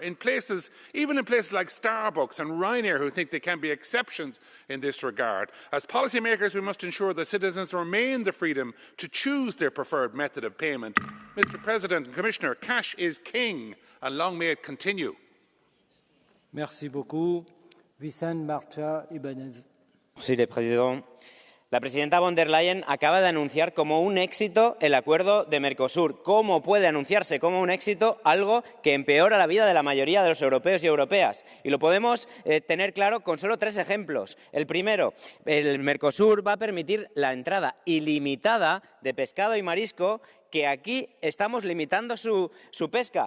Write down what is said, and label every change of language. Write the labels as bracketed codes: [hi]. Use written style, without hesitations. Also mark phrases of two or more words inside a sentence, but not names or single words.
[en] Even in places like Starbucks and Ryanair, who think there can be exceptions in this regard. As policymakers, we must ensure that citizens remain the freedom to choose their preferred method of payment. Mr. President and Commissioner, cash is king, and long may it continue. [fr] Merci beaucoup. [es] Vicente Marcha Ibanez. Señor Presidente. La presidenta von der Leyen acaba de anunciar como un éxito el acuerdo de Mercosur. ¿Cómo puede anunciarse como un éxito algo que empeora la vida de la mayoría de los europeos y europeas? Y lo podemos tener claro con solo 3 ejemplos. El primero, el Mercosur va a permitir la entrada ilimitada de pescado y marisco, que aquí estamos limitando su pesca.